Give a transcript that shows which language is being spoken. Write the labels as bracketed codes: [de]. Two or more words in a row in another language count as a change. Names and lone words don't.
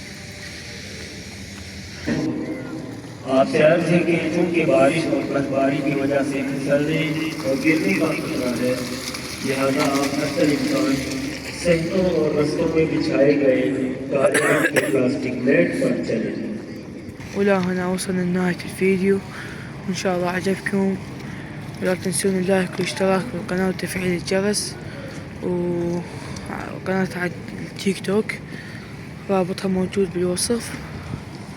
[ur] آپ سے عرض ہے کہ چونکہ بارش اور برف باری کی وجہ سے پھسلنے اور گرنے کا خطرہ ہے، لہٰذا آپ ہر انسان سڑکوں اور رستوں میں بچھائے گئے کالے رنگ کے پلاسٹک میٹ پر چلیں. [ar] ولا هنا وصلنا لنهاية الفيديو، وإن شاء الله عجبكم، ولا تنسون اللايك والاشتراك بالقناة وتفعيل الجرس، وقناة على التيك توك رابطها موجود بالوصف.